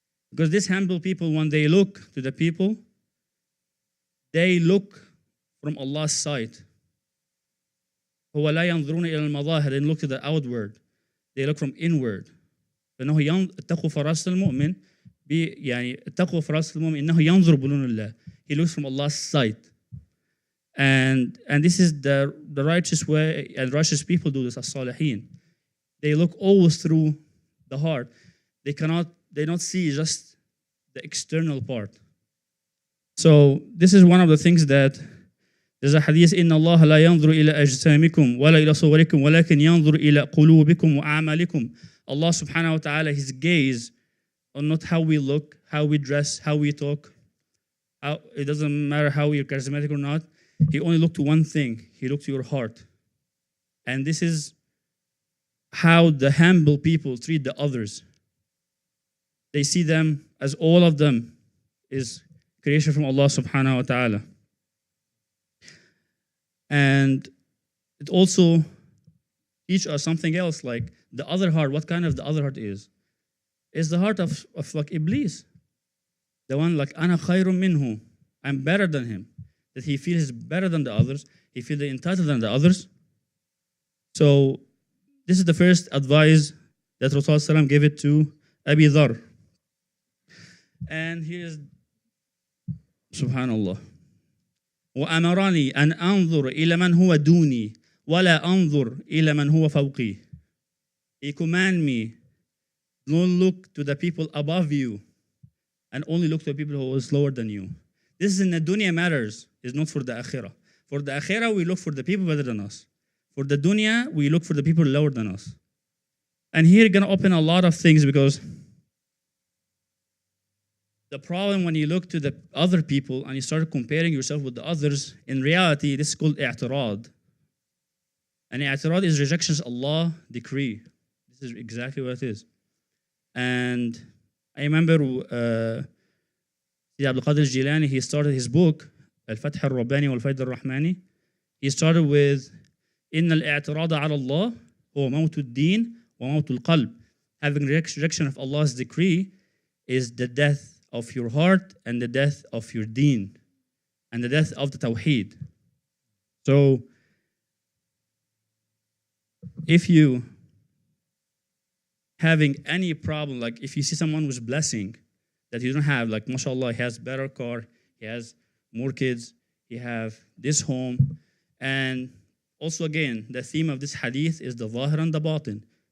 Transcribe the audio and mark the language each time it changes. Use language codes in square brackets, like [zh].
[en] Because these humble people, when they look to the people, they look from Allah's sight. [ar] هو لا ينظرون إلى المظاهر, [en] they look to the outward, they look from inward. [ar] فإنه اتقوا فراسة المؤمن يعني التقوى في رأس المؤمن إنه ينظر بلون الله. [en] He looks from Allah's sight. And this is the righteous way, and righteous people do this, as-salihin. They look always through the heart. They don't see just the external part. So this is one of the things that there's a hadith, [ar] إن الله لا ينظر إلى أجسامكم ولا إلى صوركم ولكن ينظر إلى قلوبكم وأعمالكم. [en] Allah subhanahu wa ta'ala, his gaze on not how we look, how we dress, how we talk. It doesn't matter how you're charismatic or not. He only looked to one thing. He looked to your heart. And this is how the humble people treat the others. They see them as all of them is creation from Allah subhanahu wa ta'ala. And it also teaches us something else, like the other heart. What kind of the other heart is? It's the heart of like Iblis. The one like, [ar] أنا خير منه. [en] I'm better than him. That he feels better than the others. He feels entitled than the others. So this is the first advice that Rasulullah gave it to Abu Dharr. And here's Subhanallah. [ar] وأمرني أن أنظر إلى من هو دوني ولا أنظر إلى من هو فوقي. [en] He commanded me, don't look to the people above you and only look to the people who is lower than you. This is in the dunya matters, it's not for the akhirah. For the akhirah, we look for the people better than us. For the dunya, we look for the people lower than us. And here, you're going to open a lot of things, because the problem when you look to the other people and you start comparing yourself with the others, in reality, this is called i'tirad. And i'tirad is rejection of Allah's decree. This is exactly what it is. And I remember Abu Dharr, he started his book, Al-Fath al-Rabbani wal-Fayd al-Rahmani. He started with, [ar] إن الاعتراض على الله هو موت الدين وموت القلب. [en] Having rejection of Allah's decree is the death of your heart and the death of your deen and the death of the tawheed. So if you having any problem, like if you see someone with blessing that you don't have, like mashallah, he has better car, he has more kids, he have this home, and also again, the theme of this hadith is the zahir and the batin.